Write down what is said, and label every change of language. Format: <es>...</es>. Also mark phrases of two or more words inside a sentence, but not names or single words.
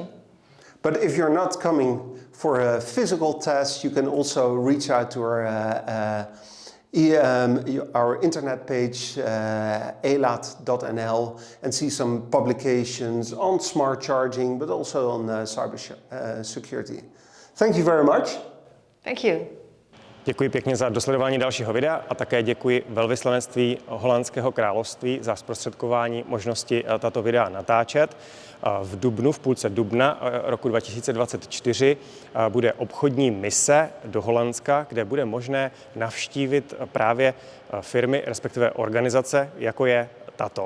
<en>But if you're not coming for a physical test, you can also reach out to our internet page, ElaadNL, and see some publications on smart charging, but also on cyber security. Thank you very much. Thank you.</en> <cs>Děkuji pěkně za dosledování dalšího videa a také děkuji velvyslanectví Holandského království za zprostředkování možnosti tato videa natáčet. V dubnu, v půlce dubna roku 2024 bude obchodní mise do Holandska, kde bude možné navštívit právě firmy, respektive organizace, jako je tato.</cs>